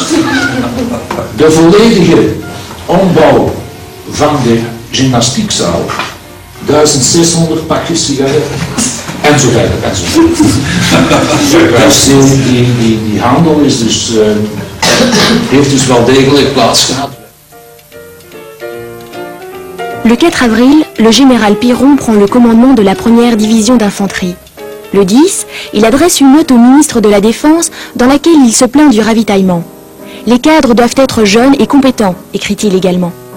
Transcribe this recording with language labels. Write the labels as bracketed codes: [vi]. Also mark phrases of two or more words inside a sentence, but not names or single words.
[nl] De volledige ombouw van de gymnastiekzaal, 1600 pakjes sigaretten. En zo verder, en zo verder. Dus die handel is dus, heeft dus wel degelijk plaats gehad. [fr] Le 4 avril, le général Piron prend le commandement de la première division d'infanterie. Le 10, il adresse une note au ministre de la Défense dans laquelle il se plaint du ravitaillement. Les cadres doivent être jeunes et compétents, écrit-il également.